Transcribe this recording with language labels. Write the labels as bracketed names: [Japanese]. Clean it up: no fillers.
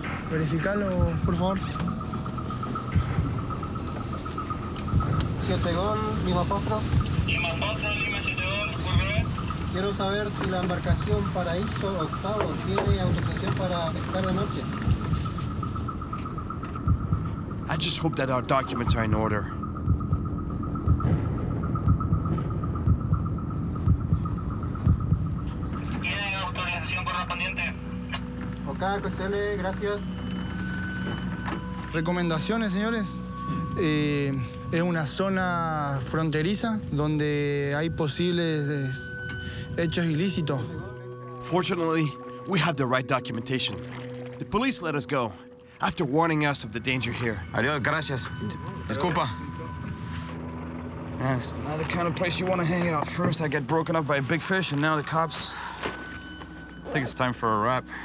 [Spanish] Verificalo, por favor. 7 gol, Lima Fósforo. Lima 7 gol, por favor. Quiero saber si la embarcación Paraíso Octavo tiene autorización para pescar de noche. [English] I just hope that our documents are in order. [Spanish] ¿Tiene autorización correspondiente? Ok, QCL, gracias. Recomendaciones, señores. Es una zona fronteriza donde hay posibles hechos ilícitos. [English] Fortunately, we have the right documentation. The police let us go after warning us of the danger here. [Spanish] Adiós, gracias. Disculpa. [English] Man, it's not the kind of place you want to hang out. First, I get broken up by a big fish, and now the cops. I think it's time for a wrap.